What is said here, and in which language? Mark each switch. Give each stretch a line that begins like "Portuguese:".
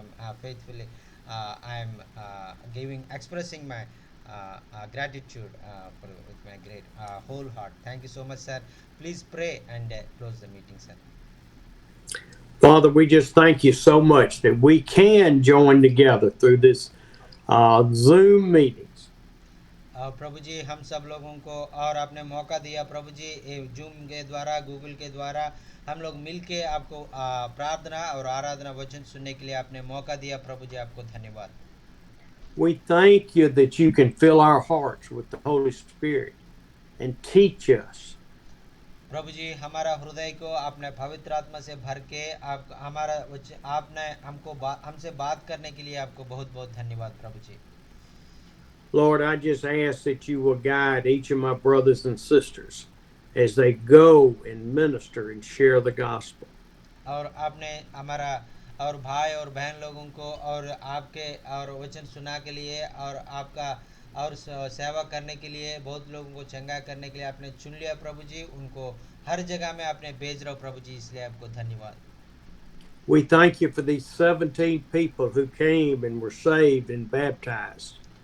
English: Come faithfully, I'm expressing my gratitude with my great whole heart. Thank you so much, sir. Please pray and close the meeting, sir. Father, we just thank you so much that we can join together through this Zoom meetings.
Hindi: प्रभु जी, हम सब लोगों को और आपने मौका दिया प्रभु जी, zoom के द्वारा, गूगल के द्वारा हम लोग मिलके आपको प्रार्थना और आराधना वचन सुनने के लिए आपने मौका दिया प्रभु जी, आपको धन्यवाद।
English: We thank you that you can fill our hearts with the Holy Spirit and teach us.
Hindi: प्रभु जी, हमारा हृदय को आपने पवित्र आत्मा से भर के आपने हमसे बात करने के लिए आपको बहुत बहुत धन्यवाद प्रभु जी।
English: Lord, I just ask that you will guide each of my brothers and sisters as they go and minister and share the gospel.
Hindi: और आपने हमारा और भाई और बहन लोगों को और आपके और वचन सुना के लिए और आपका और सेवा करने के लिए, बहुत लोगों को चंगा करने के लिए आपने चुन लिया प्रभु जी। उनको हर जगह में आपने भेज रहे हो प्रभु जी, इसलिए आपको धन्यवाद।
English: We thank you for these 17 people who came and were saved and baptized.